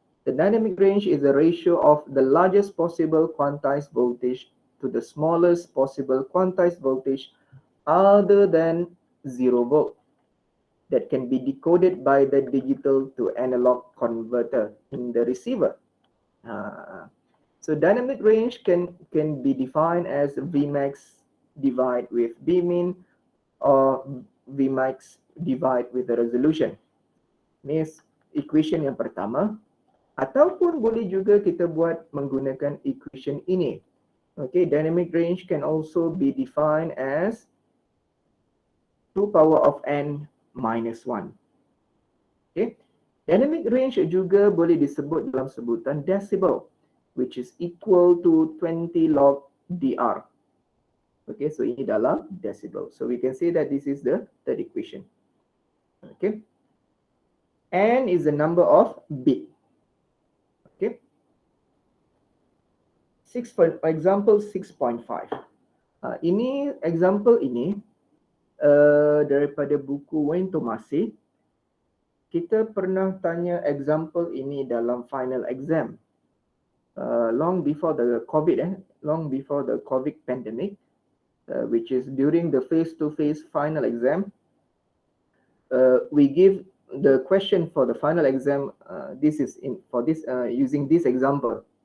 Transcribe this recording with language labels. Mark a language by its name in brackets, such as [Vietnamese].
[English] The dynamic range is a ratio of the largest possible quantized voltage to the smallest possible quantized voltage other than 0 volt that can be decoded by the digital to analog converter in the receiver. So dynamic range can be defined as Vmax divided with Vmin or Vmax divided with the resolution. [Malay] Ini equation yang pertama. Ataupun boleh juga kita buat menggunakan equation ini. [English] Okay, dynamic range can also be defined as 2 power of n minus 1. [Malay] Okay, dynamic range juga boleh disebut dalam sebutan decibel, [English] which is equal to 20 log dr. [Malay] Okay, so ini dalam decibel. [English] So we can say that this is the third equation. Okay, n is the number of bit. Okay, example 6.5. [Malay] Ini example ini daripada buku Wayne Tomasi. Kita pernah tanya example ini dalam final exam. [English] Long before the COVID pandemic, which is during the face-to-face final exam. We give the question for the final exam. This is using this example.